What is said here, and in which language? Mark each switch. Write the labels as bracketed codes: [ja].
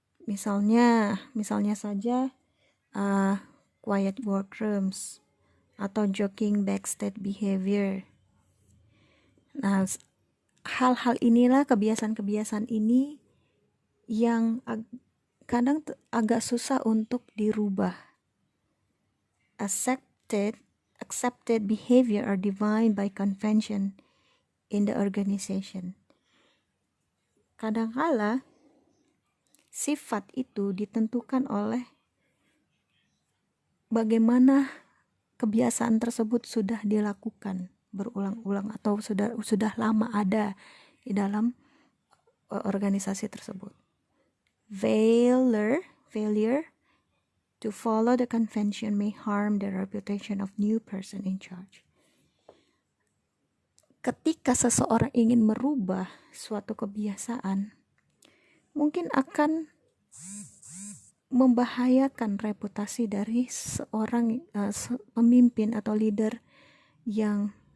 [id] Misalnya saja [en] quiet workrooms atau joking backstage behavior. [id] Nah, hal-hal inilah, kebiasaan-kebiasaan ini yang kadang agak susah untuk dirubah. [en] Accepted behavior are defined by convention in the organization. [id] Kadangkala sifat itu ditentukan oleh bagaimana kebiasaan tersebut sudah dilakukan berulang-ulang atau sudah lama ada di dalam organisasi tersebut. [en] Failure to follow the convention may harm the reputation of new person in charge. [id] Ketika seseorang ingin merubah suatu kebiasaan, mungkin akan membahayakan reputasi dari seorang pemimpin atau leader yang